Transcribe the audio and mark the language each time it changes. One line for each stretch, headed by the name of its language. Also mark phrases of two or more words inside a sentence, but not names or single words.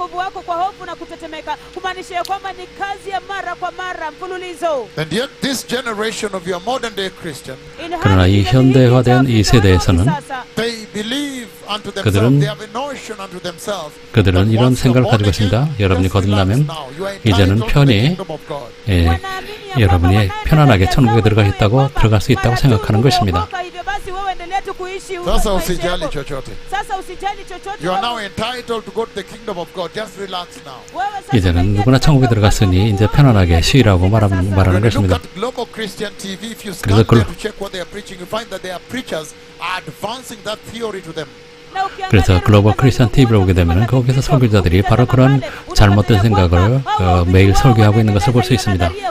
Korean: 그러나 이 현대화된 이 세대에서는 그들은 이런 생각을 가지고 있습니다. 여러분이 거듭나면 이제는 편히 여러분이 편안하게 천국에 들어갈 수 있다고 생각하는 것입니다.
Swahili: Sasa usijali chochote.
English: You are now entitled to go to the kingdom of God. Just relax now.
Korean: 이제는 누구나 천국에 들어갔으니 이제 편안하게 쉬라고 말하는 것입니다. 그래서 그래서 글로벌 크리스천 TV를 보게 되면 거기서 설교자들이 바로 그런 잘못된 생각을 매일 설교하고 있는 것을 볼 수 있습니다.